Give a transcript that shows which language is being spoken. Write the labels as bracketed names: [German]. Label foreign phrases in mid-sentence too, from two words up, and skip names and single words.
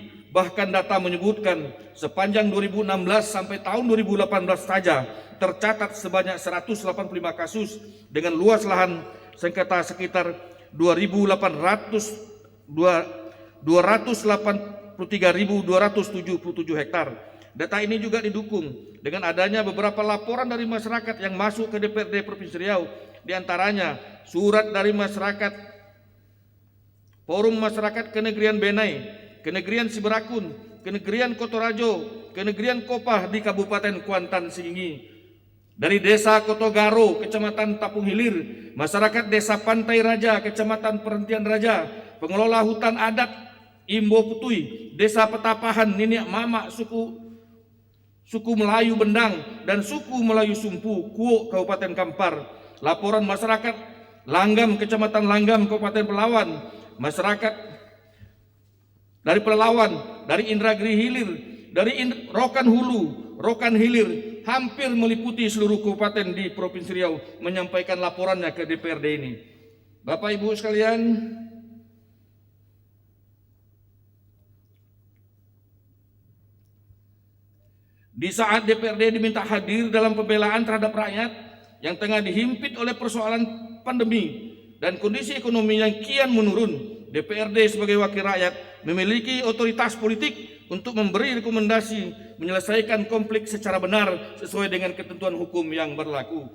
[Indonesian] Bahkan data menyebutkan sepanjang 2016 sampai tahun 2018 saja tercatat sebanyak 185 kasus dengan luas lahan sengketa sekitar 283.277 hektar. Data ini juga didukung dengan adanya beberapa laporan dari masyarakat yang masuk ke DPRD Provinsi Riau, diantaranya surat dari masyarakat Forum Masyarakat Kenegrian Benai, Kenegrian Siberakun, Kenegrian Kotorajo, Kenegrian Kopah di Kabupaten Kuantan Singi, dari Desa Kotogaro, Kecamatan Tapung Hilir, masyarakat Desa Pantai Raja, Kecamatan Perhentian Raja, pengelola hutan adat Imbo Putui, Desa Petapahan, Niniak Mamak, suku Melayu Bendang, dan suku Melayu Sumpu, Kuok, Kabupaten Kampar. Laporan masyarakat Langgam, Kecamatan Langgam, Kabupaten Pelawan, masyarakat dari Pelalawan, dari Indragiri Hilir, dari Rokan Hulu, Rokan Hilir, hampir meliputi seluruh kabupaten di Provinsi Riau menyampaikan laporannya ke DPRD ini. Bapak Ibu sekalian, di saat DPRD diminta hadir dalam pembelaan terhadap rakyat yang tengah dihimpit oleh persoalan pandemi dan kondisi ekonomi yang kian menurun, DPRD sebagai wakil rakyat memiliki otoritas politik untuk memberi rekomendasi menyelesaikan konflik secara benar sesuai dengan ketentuan hukum yang berlaku.